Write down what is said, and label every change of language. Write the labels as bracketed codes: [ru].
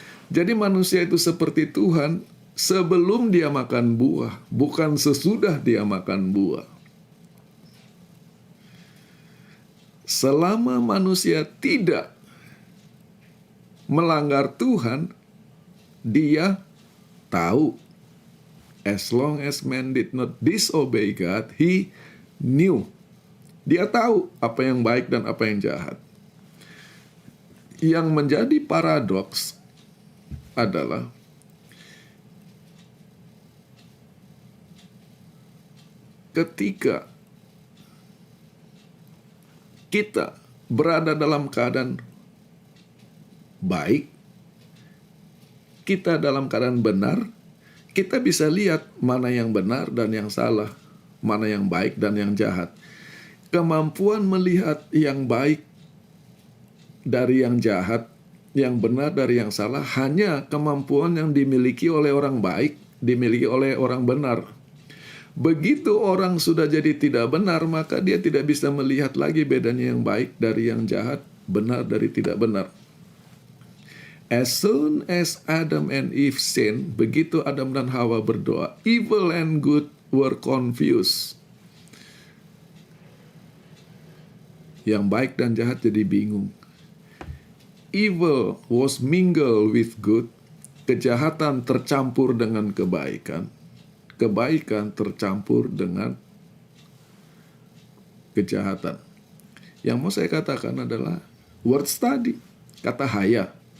[id] Jadi manusia itu seperti Tuhan sebelum dia makan buah, bukan sesudah dia makan buah. Selama manusia tidak melanggar Tuhan, dia tahu. [en] As long as man did not disobey God, he knew. [id] Dia tahu apa yang baik dan apa yang jahat. Yang menjadi paradoks adalah ketika kita berada dalam keadaan baik, kita dalam keadaan benar, kita bisa lihat mana yang benar dan yang salah, mana yang baik dan yang jahat. Kemampuan melihat yang baik dari yang jahat, yang benar dari yang salah, hanya kemampuan yang dimiliki oleh orang baik, dimiliki oleh orang benar. Begitu orang sudah jadi tidak benar, maka dia tidak bisa melihat lagi bedanya yang baik dari yang jahat, benar dari tidak benar. [en] As soon as Adam and Eve sin, [id] begitu Adam dan Hawa berdoa, [en] evil and good were confused. [id] Yang baik dan jahat jadi bingung. [en] Evil was mingled with good. [id] Kejahatan tercampur dengan kebaikan. Kebaikan tercampur dengan kejahatan. Yang mau saya katakan adalah [en] word study, [id] kata haya.